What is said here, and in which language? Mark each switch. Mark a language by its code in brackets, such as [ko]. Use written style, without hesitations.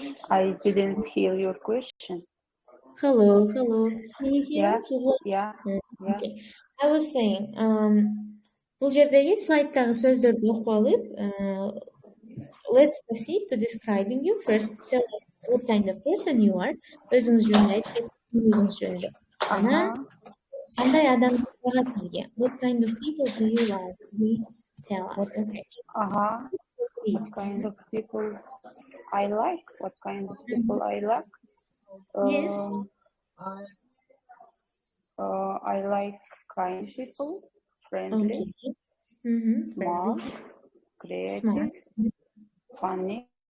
[en] I didn't hear your question. Hello. Can you hear us? Yeah. Okay. I was saying, [ky] бул жердеги слайдтагы сөздөрдү окуп алып, [en] let's proceed to describing you. First, tell us what kind of person you are. [ky] Өзүңүз жөнүндө айтып, өзүңүз жөнүндө. Анан кандай адам жагат сизге? [en] What kind of people do you like? Please tell us. Okay. What kind of people I like? What kind of people I like? Yes. I like kind people, friendly, smart, creative, funny.